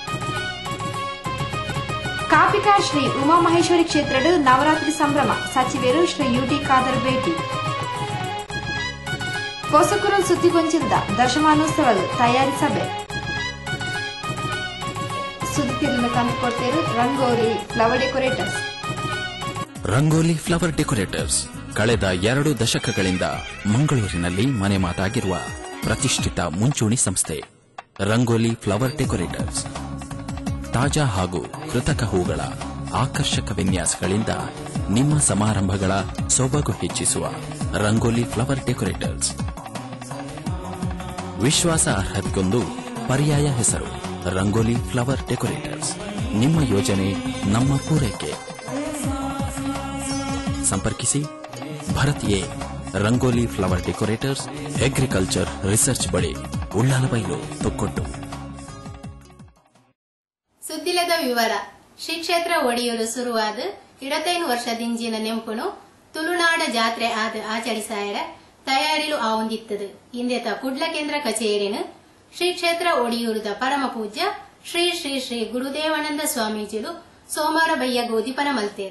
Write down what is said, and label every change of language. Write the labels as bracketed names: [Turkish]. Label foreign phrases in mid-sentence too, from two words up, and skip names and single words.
[Tulu] ಕಾಪಿಕಾಡ್ ಶ್ರೀ ಉಮಾಮಹೇಶ್ವರಿ ಕ್ಷೇತ್ರದ ನವರಾತ್ರಿ ಸಂಭ್ರಮ, ಸಚಿವರು ಶ್ರೀ ಯುಟಿ ಖಾದರ್ ಭೇಟಿ. ಹೊಸಕುರಲ್ ಸುದ್ದಿಗೊಂಚಿಲ್ದ ದಶಮಾನೋತ್ಸವ ತಯಾರಿ ಸಭೆ. ಸುದ್ದಿ ತಿರುಳಿನ ತಂದು ಕೊಡ್ತೇರು ರಂಗೋಲಿ ಫ್ಲವರ್ ಡೆಕೋರೇಟರ್ಸ್. [Kannada] ರಂಗೋಲಿ ಫ್ಲವರ್ ಡೆಕೋರೇಟರ್ಸ್ ಕಳೆದ 2 ದಶಕಗಳಿಂದ ಮಂಗಳೂರಿನಲ್ಲಿ ಮನೆ ಮಾತಾಗಿರುವ ಪ್ರತಿಷ್ಠಿತ ಮುಂಚೂಣಿ ಸಂಸ್ಥೆ. ರಂಗೋಲಿ ಫ್ಲವರ್ ಡೆಕೋರೇಟರ್ಸ್ ತಾಜಾ ಹಾಗೂ ಕೃತಕ ಹೂಗಳ ಆಕರ್ಷಕ ವಿನ್ಯಾಸಗಳಿಂದ ನಿಮ್ಮ ಸಮಾರಂಭಗಳ ಸೊಬಗು ಹೆಚ್ಚಿಸುವ ರಂಗೋಲಿ ಫ್ಲವರ್ ಡೆಕೋರೇಟರ್ಸ್. ವಿಶ್ವಾಸ ಅರ್ಹತೆಗೊಂದು ಪರ್ಯಾಯ ಹೆಸರು ರಂಗೋಲಿ ಫ್ಲವರ್ ಡೆಕೋರೇಟರ್ಸ್. ನಿಮ್ಮ ಯೋಜನೆ ನಮ್ಮ ಪೂರೈಕೆ. ಸಂಪರ್ಕಿಸಿ ಭರತಿಯೇ ರಂಗೋಲಿ ಫ್ಲವರ್ ಡೆಕೋರೇಟರ್ಸ್, [English] agriculture research [Kannada] ಬಳಿ, ಉಳ್ಳಾಲಬೈಲು, ತೊಕ್ಕೊಟ್ಟು. [Tulu] ಸುದ್ದಿಲದ ವಿವರ. ಶ್ರೀ ಕ್ಷೇತ್ರ ಒಡಿಯೂರು ಶುರುವಾದ 25 ವರ್ಷದಿಂಜಿನ ನೆಂಪುನು ತುಳುನಾಡ ಜಾತ್ರೆ ಆದ ಆಚರಿಸಾಯರ ತಯಾರಿಲು ಆವೊಂದಿತ್ತದು. ಇಂದೆತ ಕುಡ್ಲ ಕೇಂದ್ರ ಕಚೇರಿನ ಶ್ರೀ ಕ್ಷೇತ್ರ ಒಡಿಯೂರದ ಪರಮ ಪೂಜ್ಯ ಶ್ರೀ ಶ್ರೀ ಶ್ರೀ ಗುರುದೇವಾನಂದ ಸ್ವಾಮೀಜಿಲು ಸೋಮವಾರ ಬಯ್ಯ ಗೋದಿಪನ ಮಲ್ತೇರು.